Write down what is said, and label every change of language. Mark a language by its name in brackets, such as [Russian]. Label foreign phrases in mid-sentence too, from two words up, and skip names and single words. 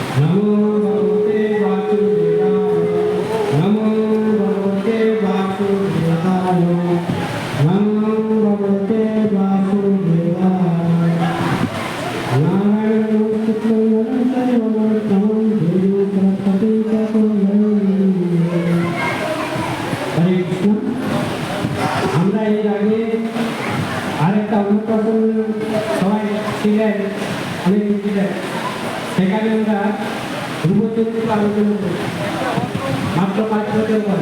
[Sanskrit] নমো ভগবতে বাসুদেবায়, নমো ভগবতে বাসুদেবায়, নমো ভগবতে বাসুদেবায়। [Bangla] নারায়ণ নমস্কার নমস্কার দেবী সরস্বতী হরে কৃষ্ণ। আমরা এর আগে আরেকটা অন্নপ্রাশন সবাই ছিলেন, অনেক ছিলেন, সেখানে আমরা ধ্রুবচরিত্র আলোচনা করি মাত্র 5 বছর পরে।